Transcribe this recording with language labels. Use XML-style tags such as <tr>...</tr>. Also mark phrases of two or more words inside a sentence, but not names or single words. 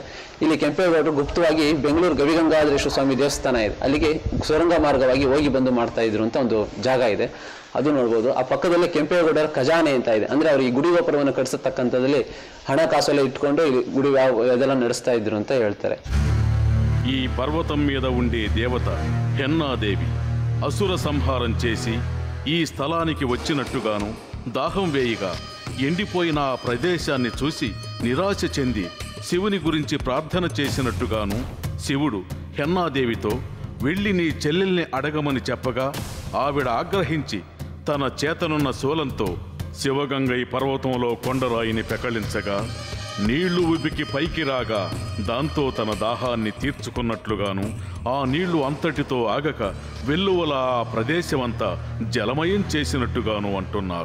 <kn>ಇಲ್ಲಿ ಕೆಂಪೇಗೌಡರು ಗುಪ್ತವಾಗಿ ಬೆಂಗಳೂರು ಗವಿಗಂಗಾಧರೇಶ್ವರ ಸ್ವಾಮಿ ದೇವಸ್ಥಾನ ಇದೆ, ಅಲ್ಲಿಗೆ ಸುರಂಗ ಮಾರ್ಗವಾಗಿ ಹೋಗಿ ಬಂದು ಮಾಡ್ತಾ ಇದ್ರು ಅಂತ ಒಂದು ಜಾಗ ಇದೆ, ಅದು ನೋಡ್ಬೋದು. ಆ ಪಕ್ಕದಲ್ಲಿ ಕೆಂಪೇಗೌಡರ ಖಜಾನೆ ಅಂತ ಇದೆ. ಅಂದ್ರೆ ಅವರು ಈ ಗುಡಿ ಗೋಪುರವನ್ನು ಕಟ್ಟಿಸತಕ್ಕಂಥದ್ದಲ್ಲಿ ಹಣಕಾಸೆಲ್ಲ ಇಟ್ಕೊಂಡು ಗುಡಿ ಅದೆಲ್ಲ ನಡೆಸ್ತಾ ಇದ್ರು ಅಂತ ಹೇಳ್ತಾರೆ.</kn> <te>ఈ పర్వతం మీద ఉండే దేవత హెన్నాదేవి అసుర సంహారం చేసి ఈ స్థలానికి వచ్చినట్టుగాను, దాహం వేయిగా ఎండిపోయిన ఆ ప్రదేశాన్ని చూసి నిరాశ చెంది శివుని గురించి ప్రార్థన చేసినట్టుగాను శివుడు హెన్నాదేవితో వెళ్ళి నీ చెల్లెల్ని అడగమని చెప్పగా ఆవిడ ఆగ్రహించి తన చేతనున్న శూలంతో శివగంగై పర్వతంలో కొండరాయిని పెకళించగా నీళ్లు ఉబికి పైకి రాగా దాంతో తన దాహాన్ని తీర్చుకున్నట్లుగాను, ఆ నీళ్లు అంతటితో ఆగక వెల్లువల ఆ ప్రదేశమంతా జలమయం చేసినట్టుగాను అంటున్నారు.</te>